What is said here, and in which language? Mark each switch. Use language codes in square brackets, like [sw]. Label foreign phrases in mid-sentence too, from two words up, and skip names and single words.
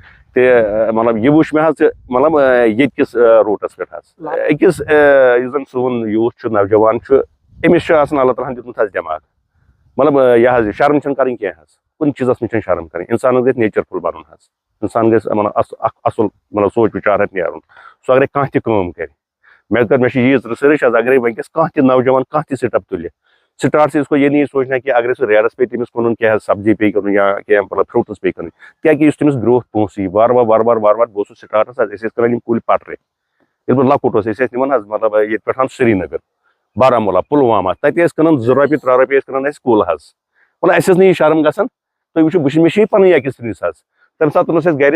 [ks] تہٕ مطلب یہِ وٕچھ مےٚ حظ مطلب ییٚتہِ کِس روٗٹس پٮ۪ٹھ حظ أکِس یُس زَن سون یوٗتھ چھُ نوجوان چھُ أمِس چھُ آسان اللہ تعالیٰ ہن دیُتمُت حظ دٮ۪ماغ مطلب یہِ حظ یہِ شرم چھنہٕ کَرٕنۍ کینٛہہ حظ کُنہِ چیٖزس منٛز چھنہٕ شرم کَرٕنۍ اِنسانس گژھِ نیچر فُل بنُن حظ اِنسان گژھِ مطلب اکھ اَصٕل مطلب سونٛچ وِچار آسہِ نیرُن سُہ اگرے کانٛہہ تہِ کٲم کرِ مےٚ چھِ ییٖژ رِسٲرٕچ حظ اگرے وٕنکیٚس کانٛہہ تہِ نوجوان کانٛہہ تہِ سِٹپ تُلہِ سٹارٹ سے [ur] اس کو یہ نہیں سوچنا کہ اگر [ks] سُہ ریڈس پے تٔمِس کُنُن کیٛاہ حظ سبزی پیٚیہِ کَرُن یا کینٛہہ مطلب فرٛوٗٹٕس پیٚیہِ کٕنٕنۍ کیٛازِ یُس تٔمِس گرٛوتھ پونٛسہٕ یی وارٕ وارٕ گوٚو سُہ سٹارٹس حظ أسۍ ٲسۍ کٕنان یِم کُلۍ پٹرِ ییٚلہِ بہٕ لۄکُٹ اوس أسۍ ٲسۍ نِوان حظ مطلب ییٚتہِ پٮ۪ٹھ سرینگر بارہمولہ پُلوامہ تَتہِ ٲسۍ کٕنان 2 رۄپیہِ 3 رۄپیہِ ٲسۍ کٕنان اَسہِ کُل حظ مطلب اَسہِ ٲس نہٕ یہِ شرم گژھان تُہۍ وٕچھِو مےٚ چھِ یہِ پَنٕنۍ ایٚکٕسپیٖریَنس حظ تَمہِ ساتہٕ اوس اَسہِ گرِ